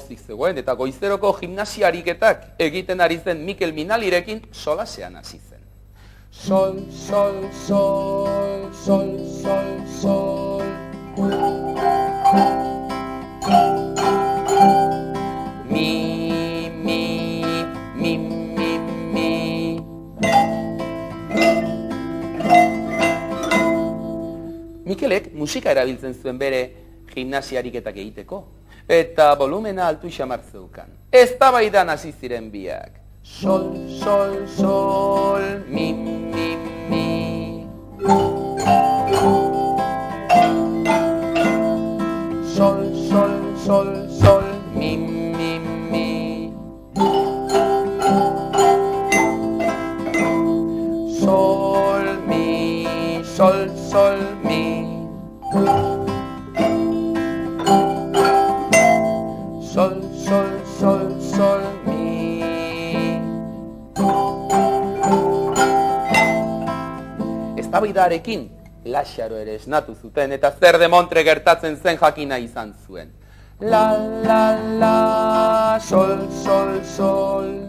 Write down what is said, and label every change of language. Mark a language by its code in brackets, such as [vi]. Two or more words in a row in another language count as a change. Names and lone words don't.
[eu] zegoen, eta goizeroko gimnasiariketak egiten ari zen Mikel Minalirekin solasean hasi zen. Sol, sol, sol, sol, sol, sol. Mi, mi, mi, mi, mi. Mikelek musika erabiltzen zuen bere gimnasiariketak egiteko, eta volumena altu xamar zeukan. Eztabaidan hasi ziren biak. Sol, sol, sol, mi, mi, mi. Sol, sol, sol, sol, mi, mi, mi. Sol, mi, sol, sol, mi. Sol, sol, sol, sol, mi. Eztabaidarekin Laxaro ere esnatu zuten eta zer demontre gertatzen zen jakina izan zuen. La, la, la, sol, sol, sol.